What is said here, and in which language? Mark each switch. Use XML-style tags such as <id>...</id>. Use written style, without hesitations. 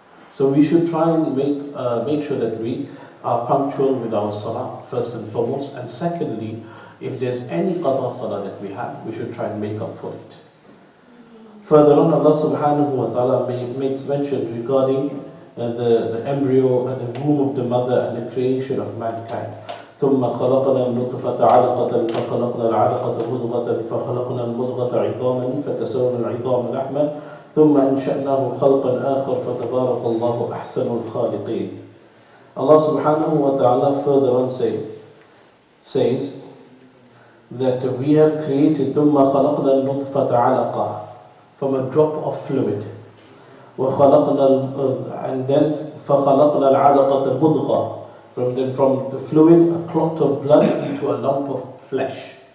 <en>So we should try and make sure that we are punctual with our salah, first and foremost, and secondly, if there's any qada salah that we have, we should try and make up for it. Further on, Allah subhanahu wa ta'ala makes mention regarding the embryo and the womb of the mother and the creation of mankind.</en> <ar>ثم خلقنا النطفة علقة فخلقنا العلقة مضغة فخلقنا المضغة عظاما فكسونا العظام لحما ثم أنشأناه خلقا آخر فتبارك الله أحسن الخالقين.</ar> <en>Allah subhanahu wa ta'ala further on says that we have created</en> <ar>ثم خلقنا النطفة علقة,</ar> <en>from a drop of fluid, and then</en> <ar>فخلقنا العلقة مضغة,</ar> <en>from the fluid a clot of blood into a lump of flesh,</en>